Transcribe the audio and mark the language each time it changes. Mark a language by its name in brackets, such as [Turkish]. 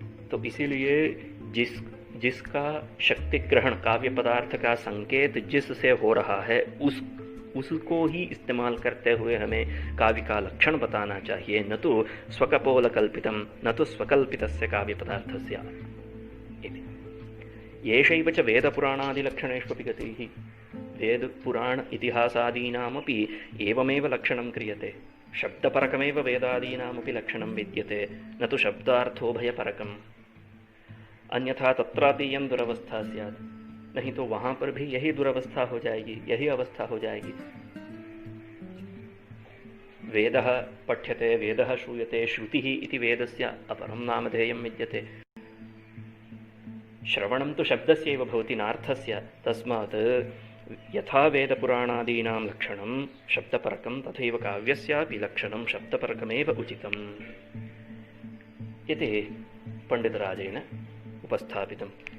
[Hindi] तो इसीलिए जिसका शक्ति ग्रहण काव्य पदार्थ का संकेत जिससे हो रहा है उसको ही इस्तेमाल करते हुए हमें काव्य का लक्षण बताना चाहिए, [Sanskrit] न तो स्वकपोल कल्पितम, न तो स्वकल्पितस्य काव्य पदार्थस्य। येषैव च वेदपुराणादिलक्षणेष्वपि गतिः, वेद पुराण इतिहासादीनामपि एवमेव लक्षणं क्रियते। शब्दपरकमेव वेदादीनामपि लक्षणं विद्यते, न तो शब्दार्थोभयपरकम्, अन्यथा तत्रापीयं दुरवस्था स्यात्, [Hindi] नहीं तो वहां पर भी यही दुरवस्था हो जाएगी, यही अवस्था हो जाएगी। [Sanskrit] वेदः पठ्यते, वेदः श्रूयते, श्रुतिः इति वेदस्य अपरं नामधेयं विद्यते। श्रवणं तु शब्दस्यैव भवति नार्थस्य, तस्मात् यथा वेदपुराणादीनां लक्षणं शब्दपरकं तथैव काव्यस्यापि लक्षणं शब्दपरकमेव उचितम् इति पंडितराजेन उपस्थापितम्।